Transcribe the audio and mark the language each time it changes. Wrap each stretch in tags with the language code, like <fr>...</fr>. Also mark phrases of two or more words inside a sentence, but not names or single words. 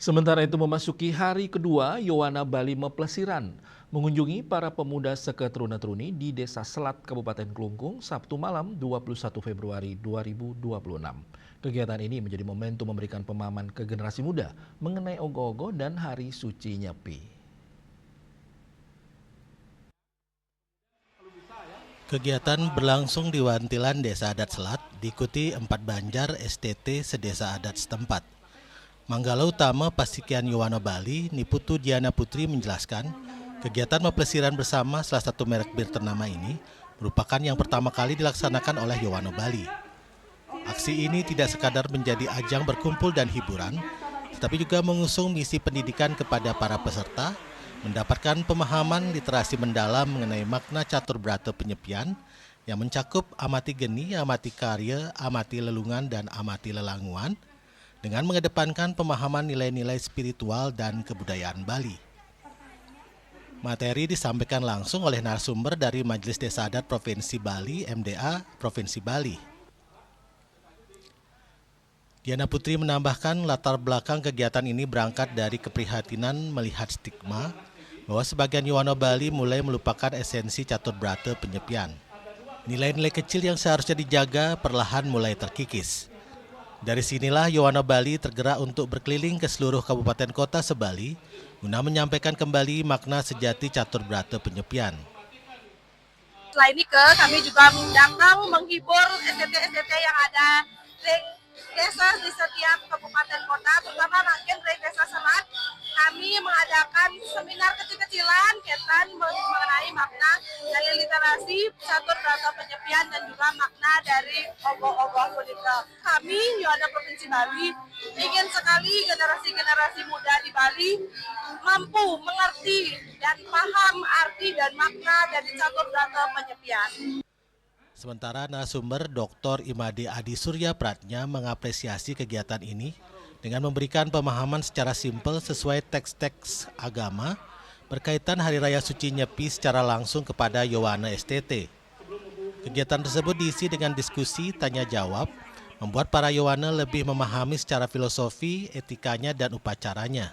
<id>Sementara itu memasuki hari kedua, Yowana Bali Meplesiran mengunjungi para pemuda seketruna-truni di Desa Selat, Kabupaten Klungkung, Sabtu malam 21 Februari 2026. Kegiatan ini menjadi momentum memberikan pemahaman ke generasi muda mengenai ogoh-ogoh dan Hari Suci Nyepi. Kegiatan berlangsung di Wantilan Desa Adat Selat, diikuti 4 Banjar STT sedesa adat setempat. Manggala Utama Pasikian Yowana Bali, Niputu Diana Putri menjelaskan, kegiatan meplesiran bersama salah satu merek bir ternama ini merupakan yang pertama kali dilaksanakan oleh Yowana Bali. Aksi ini tidak sekadar menjadi ajang berkumpul dan hiburan, tetapi juga mengusung misi pendidikan kepada para peserta, mendapatkan pemahaman literasi mendalam mengenai makna catur brata penyepian yang mencakup amati geni, amati karya, amati lelungan, dan amati lelanguan, dengan mengedepankan pemahaman nilai-nilai spiritual dan kebudayaan Bali. Materi disampaikan langsung oleh narasumber dari Majelis Desa Adat Provinsi Bali, MDA Provinsi Bali. Diana Putri menambahkan latar belakang kegiatan ini berangkat dari keprihatinan melihat stigma bahwa sebagian Yowana Bali mulai melupakan esensi catur brata penyepian. Nilai-nilai kecil yang seharusnya dijaga perlahan mulai terkikis. Dari sinilah Yowana Bali tergerak untuk berkeliling ke seluruh kabupaten kota se-Bali guna menyampaikan kembali makna sejati catur brata penyepian. Selain itu, kami juga datang menghibur STT-STT yang ada di desa di setiap kabupaten kota, terutama Rangkaian dari Desa Selat. Kami mengadakan seminar kecil-kecilan mengenai makna dari literasi catur brata penyepian dan juga makna dari ogoh-ogoh kuliah. Kami Yowana Provinsi Bali ingin sekali generasi-generasi muda di Bali mampu mengerti dan paham arti dan makna dari catur brata penyepian. Sementara narasumber Dr. Imade Adi Surya Pratnya mengapresiasi kegiatan ini dengan memberikan pemahaman secara simpel sesuai teks-teks agama berkaitan Hari Raya Suci Nyepi secara langsung kepada Yowana STT. Kegiatan tersebut diisi dengan diskusi, tanya jawab, membuat para Yowana lebih memahami secara filosofi, etikanya, dan upacaranya.</id>